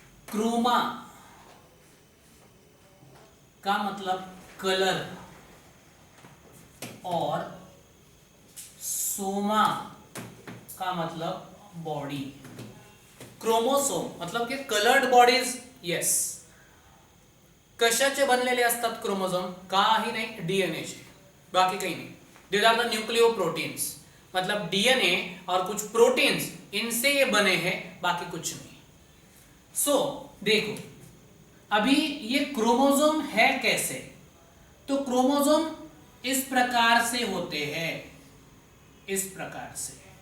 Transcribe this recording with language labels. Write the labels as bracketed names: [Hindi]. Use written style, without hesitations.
[Hindi] Croma का मतलब colour और सोमा का मतलब बॉडी. क्रोमोसोम मतलब की कलर्ड बॉडीज. [Marathi] येस, कशाचे बनलेले असतात क्रोमोसोम? काही नाही, डीएनएचे, बाकी काही नाही. [English] These are the nucleoproteins. [Hindi] मतलब डीएनए और कुछ प्रोटीन्स, इनसे ये बने हैं, बाकी कुछ नहीं. सो देखो अभी ये क्रोमोसोम है कैसे. तो क्रोमोसोम इस प्रकार से होते हैं, इस प्रकार से.